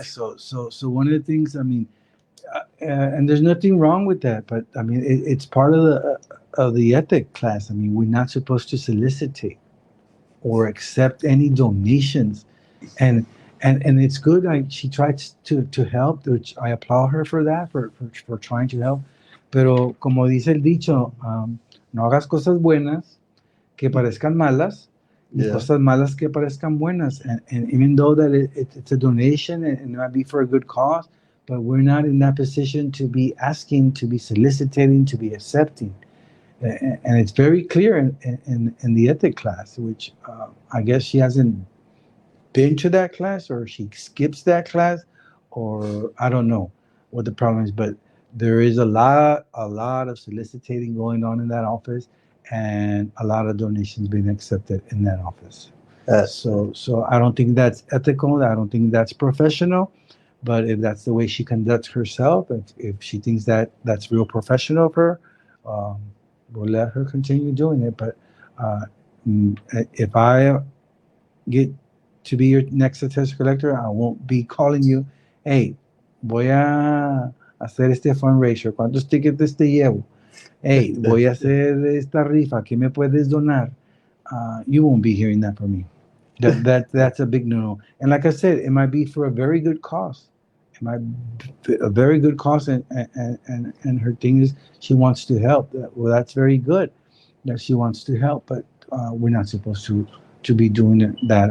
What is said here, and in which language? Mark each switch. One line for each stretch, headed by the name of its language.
English: So one of the things I mean, and there's nothing wrong with that, but I mean it's part of the ethic class. I mean we're not supposed to solicitate or accept any donations, and and it's good. She tried to help, which I applaud her for that for trying to help.
Spanish: Pero como dice el dicho, no hagas cosas buenas que parezcan malas, ni
English: Yeah.
Spanish: cosas malas que parezcan buenas.
English: And even though that it's a donation and it might be for a good cause, but we're not in that position to be asking, to be soliciting, to be accepting. And it's very clear in the ethic class, which I guess she hasn't been to that class or she skips that class, or I don't know what the problem is, but there is a lot of soliciting going on in that office, and a lot of donations being accepted in that office. Uh, So I don't think that's ethical. I don't think that's professional. But if that's the way she conducts herself, if she thinks that that's real professional of her, um, we'll let her continue doing it. But uh, if I get to be your next attest collector, I won't be calling you,
Spanish: hey, voy a hacer este fundraiser, ¿cuántos tickets te llevo? Hey, voy a hacer esta rifa, ¿qué me puedes donar?
English: You won't be hearing that from me. That's a big no. And like I said, it might be for a very good cause. It might be a very good cause, and her thing is she wants to help. Well, that's very good that she wants to help, but we're not supposed to be doing that.